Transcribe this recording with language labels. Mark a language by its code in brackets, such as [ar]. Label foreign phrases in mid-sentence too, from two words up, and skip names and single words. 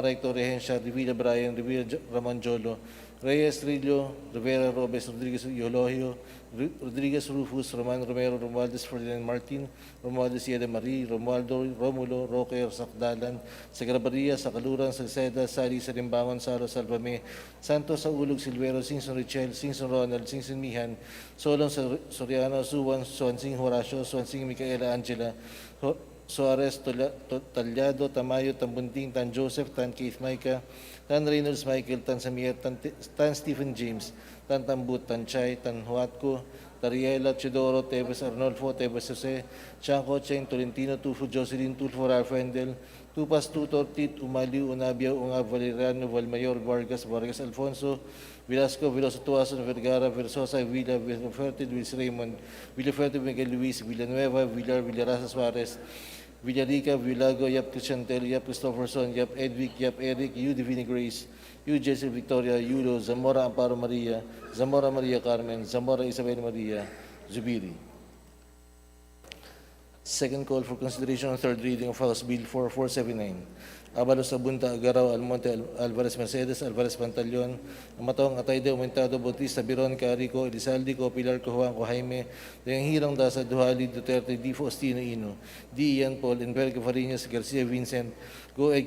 [en] Recto, Regencia, Rivilla, Brian, Rivilla, Ramon Jolo, Reyes, Trillo, Rivera, Robes, Rodriguez, Eulogio, Rodriguez, Rufus, Roman Romero, Romualdez, Ferdinand Martin, Romualdez, Yede Marie, Romualdo, Romulo, Roque, Sakdalan, Sagrabaria, Sakaluran, Salceda, Sari, Sarimbangon, Saro, Salvame, Santos, Saulog, Silvero, Singson Richel, Singson Ronald, Singson Mihan, Solon, Soriano, Suwan, Swansing Horacio, Swansing Micaela Angela, Suarez, Talyado, Tamayo, Tambunting, Tan Joseph, Tan Keith Micah, Tan Reynolds Michael, Tan Samir, Tan Stephen James, Tan Tambut, Tan Chay, Tan Huatco, Tariela, Chidoro, Tevez Arnolfo, Tevez Jose, Chanco, Cheng, Tolentino, Tufo, Jocelyn, Tulfo, Ralph Wendel, Tupas, Tutor, Tit, Umaliw, Unabia, Ungab, Valeriano, Valmayor, Vargas, Vargas Alfonso, Velasco, Veloso Tuason, Vergara, Versosa, Villa, Villaferte, Luis Raymond, Villaferte, Miguel Luis, Villanueva, Villar, Villarasa Suarez, Villarica, Villago, Yap Cristiantel, Yap Christopherson, Yap Edwick, Yap Eric, U Divine Grace, U Jesse Victoria, Yulo, Zamora Amparo Maria, Zamora Maria Carmen, Zamora Isabel Maria, Zubiri. Second call for consideration on third reading of House Bill 4479. Abalos Abunta, Agaraw, Almonte, Alvarez Mercedes, Alvarez Pantaleon, Amatong, Atayde, Aumentado, Bautista, Biron, Carico, Elizalde, Pilar, Juan, Jaime, Dayang Hirang, Dasa, Duhali, Duterte, Di Faustino, Ino, Di Ian Paul, Enverga Fariñas, Garcia Vincent, Go A.